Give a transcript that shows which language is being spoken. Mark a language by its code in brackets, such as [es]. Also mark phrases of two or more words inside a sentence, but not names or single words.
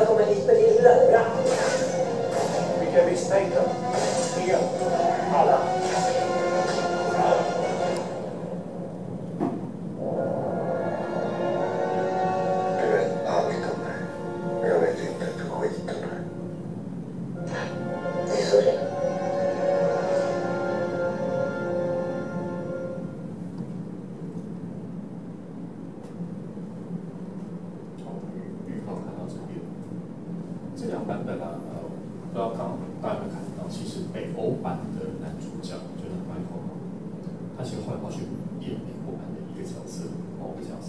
[sv] Vilka misstänkta? Inga. Alla. Du vet allt om mig. Jag vet inte ett skit om dig. Det är så det. [zh] 预告看到这边，这两版本啊，不知道刚大家有没有看到，其实北欧版的男主角就是 Michael， 他其实后来跑去演美国版的一个角色，某个角色。